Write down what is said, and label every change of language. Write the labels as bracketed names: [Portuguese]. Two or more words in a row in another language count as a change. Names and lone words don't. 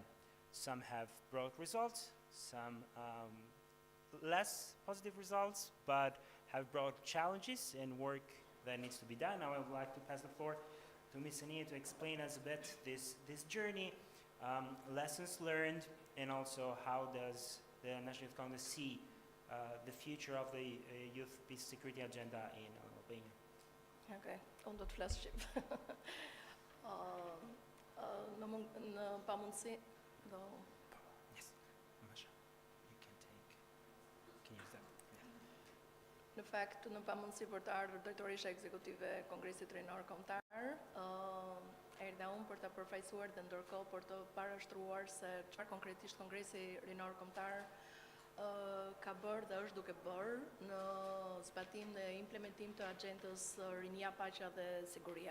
[English] Some have brought results, some less positive results, but have brought challenges and work that needs to be done. Now I would like to pass the floor to Ms. Ania to explain us a bit this journey, lessons learned, and also how does the National Youth Congress see the future of the Youth Peace Security agenda in Albania. [Albanian] Okay, unë do të flas shqip. Në pamundësi do. [English] Yes, Masha, you can use that. Yeah. [Albanian] Në fakt, në pamundësi për të ardhur drejtorisha ekzekutive e Kongresit Rinor Kombëtar, erdha unë për të përfaqësuar dhe ndërkohë për të parashtruar se çfarë konkretisht Kongresi Rinor Kombëtar ka bërë dhe është duke bërë në zbatim dhe implementim të agjendës Rinia, Paqja dhe Siguria.